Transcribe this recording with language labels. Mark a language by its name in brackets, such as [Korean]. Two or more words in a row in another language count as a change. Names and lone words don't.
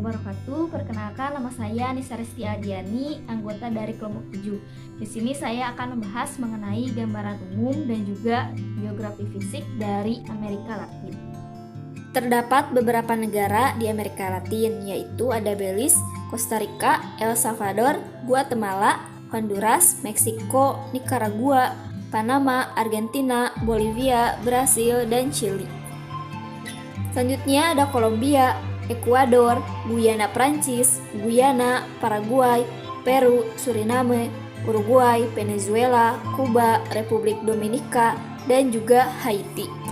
[Indonesian] wabarakatuh. Perkenalkan, nama saya Nisa Resti Adiani, anggota dari kelompok 7. Di sini saya akan membahas mengenai gambaran umum dan juga geografi fisik dari Amerika Latin. Terdapat beberapa negara di Amerika Latin, yaitu ada Belize, Costa Rica, El Salvador, Guatemala, Honduras, Meksiko, Nicaragua, Panama, Argentina, Bolivia, Brasil, dan Chili. Selanjutnya ada Kolombia, Ekuador, Guyana Prancis, Guyana, Paraguay, Peru, Suriname, Uruguay, Venezuela, Kuba, Republik Dominika, dan juga Haiti.